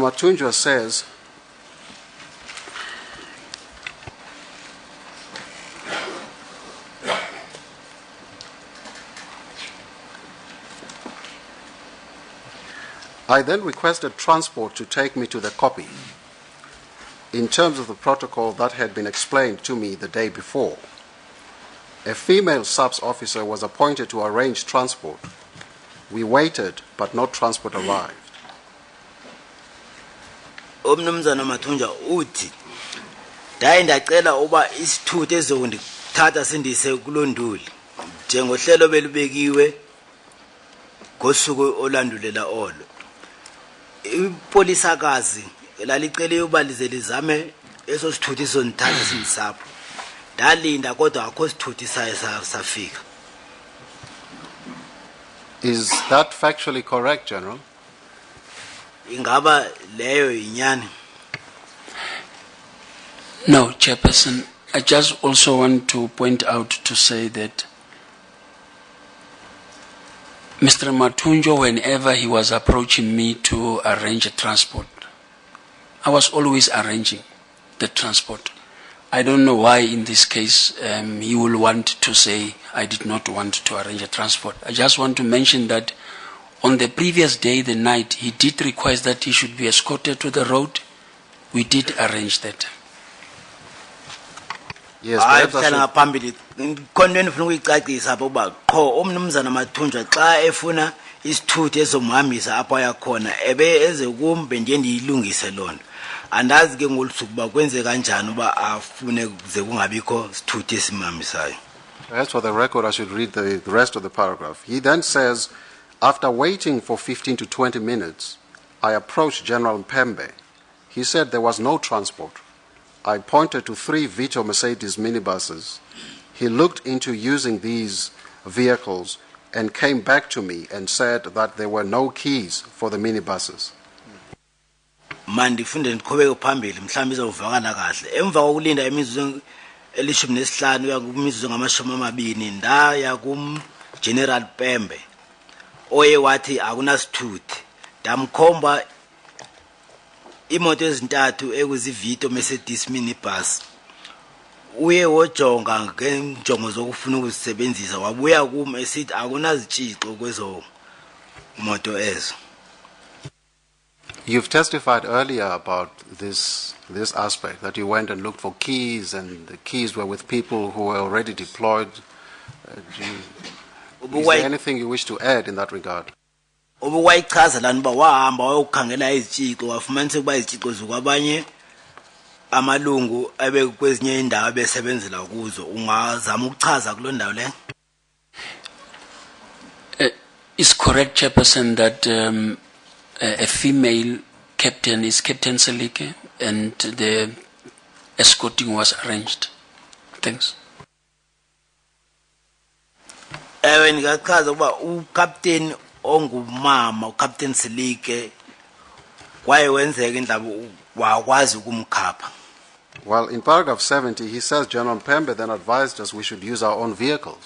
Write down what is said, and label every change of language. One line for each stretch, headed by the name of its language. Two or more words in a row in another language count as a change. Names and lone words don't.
English: Matunjwa says, I then requested transport to take me to the copy in terms of the protocol that had been explained to me the day before. A female SABC officer was appointed to arrange transport. We waited, but no transport arrived.
Xhosa: Umnumzana Mathunjwa uthi ndaye ndacela uba isithuthi ezokundithatha sindise kulonduli njengohlelo belubekiwe ngosuku olandulela olo. Ipolisakazi lalicele uba lize lizame eso sithuthi sonithatha sindisapho. Ndalinda kodwa akho sithuthi saye safika.
English: Is that factually correct, General?
Xhosa: Ingaba leyo inyani?
English: No, Chairperson. I just also want to point out to say that Mr. Mathunjwa, whenever he was approaching me to arrange a transport, I was always arranging the transport. I don't know why in this case he will want to say I did not want to arrange a transport. I just want to mention that on the previous day, the night, he did request that he should be escorted to the road. We did arrange that. Yes, perhaps I should...
Xhosa: ngaphambili khona ndifuna ukuyicacisa apha uba qho umnumzana Mathunjwa xa efuna isithuthi ezomhambisa apho ayakhona ebe eze kum bendiye ndiyilungise loo nto. Andazi ke ngolusuku uba kwenze kanjani uba afune ze kungabikho sithuthi esimhambisayo.
English: As for the record, I should read the rest of the paragraph. He then says, after waiting for 15 to 20 minutes, I approached General Mpembe. He said there was no transport. I pointed to 3 Vito Mercedes minibuses. He looked into using these vehicles and came back to me and said that there were no keys for the minibuses.
Xhosa: Mandifunde ndiqhubeke phambili mhlawumbe izovakala kahle. Emva kokulinda imizuzu elishumi nesihlanu uya kumizuzu ngamashumi amabini ndaya kumGeneral Mpembe oye wathi akunasithuthi. Ndamkhomba imoto ezintathu ekuzivito Mercedes minibus uye wojonga ngenjongo zokufuna ukuzisebenzisa wabuya kuma esithi akunazitshixo kwezo moto ezo.
English: You've testified earlier about this aspect, that you went and looked for keys and the keys were with people who were already deployed. Is there anything you wish to add in that regard?
Xhosa: Ubuwayichaza lana uba wahamba wayokukhangela izitshixo wafumanisa ukuba izitshixo zikwabanye amalungu abekwezinye indawo abesebenzela kuzo. Ungazama ukuchaza kuloo ndawo le?
English: It's correct, Chairperson, that a female captain is Captain Selike, and the escorting was arranged. Thanks.
Xhosa: Ngingachaza ukuba uCaptain ongumama uCaptain Selike kwaye wenzeka indaba wakwazi ukumkhapha.
English: Well, in paragraph 70, he says General Pembe then advised us we should use our own vehicles.